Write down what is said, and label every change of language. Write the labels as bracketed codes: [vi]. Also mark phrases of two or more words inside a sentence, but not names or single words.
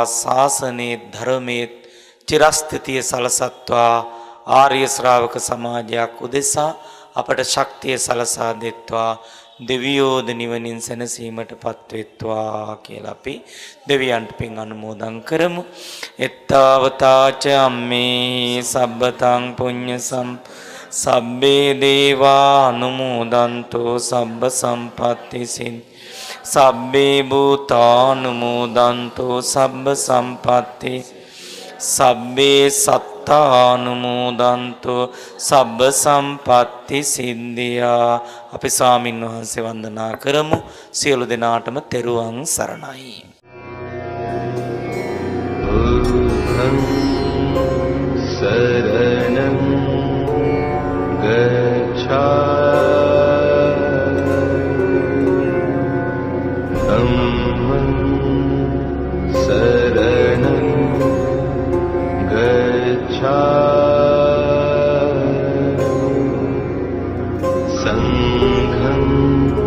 [si] ශාසනයේ ධර්මයේ චිරස්ථිතිය සලසත්වා ආර්ය ශ්‍රාවක සමාජයක් උදෙසා අපට ශක්තිය සලසා දෙත්වා. දෙවියෝද නිවනින් සැනසීමටපත් වෙත්වා කියලා අපි දෙවියන්ට පින් අනුමෝදන් කරමු. [pi] එත්තාවතාච අම්මේ සබ්බතං පුඤ්ඤ සබ්බේ දේවා අනුමෝදන්තෝ සබ්බ සම්පත්ති සබ්බේ භූතානුමෝදන්තෝ සබ්බ සම්පත්ති සබ්බේ සත්තානුමෝදන්තෝ සබ්බ සම්පත්ති සිද්ධියා. [si] අපි ස්වාමින් වහන්සේ වන්දනා කරමු. සියලු දෙනාටම තෙරුවන් සරණයි. [pi] බුද්ධං සරණං ගච්ඡාමි ධම්මං සරණං गच्छामि संघं